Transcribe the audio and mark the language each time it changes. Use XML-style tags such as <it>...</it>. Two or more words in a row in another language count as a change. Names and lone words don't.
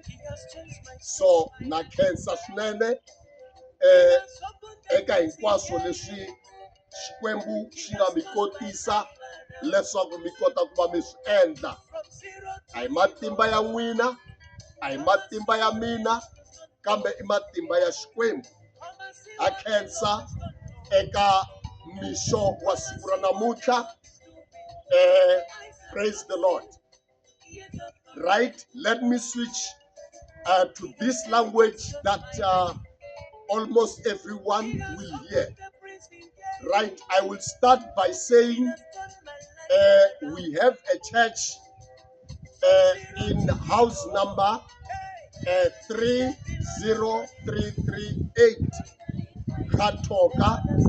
<ts>So na khensa swinene eka hinkwaswo leswi Xikwembu xi nga mi kotisa leswaku mi kota ku va mi swi endla. A hi matimba ya n'wina, a hi matimba ya mina, kambe i matimba ya Xikwembu. A khensa eka mixo wa siku ra namuntlha.</ts> <en>Praise the Lord. Right, let me switch to this language that almost everyone will hear. Right, I will start by saying we have a church in house number 30338 Katoka.</en>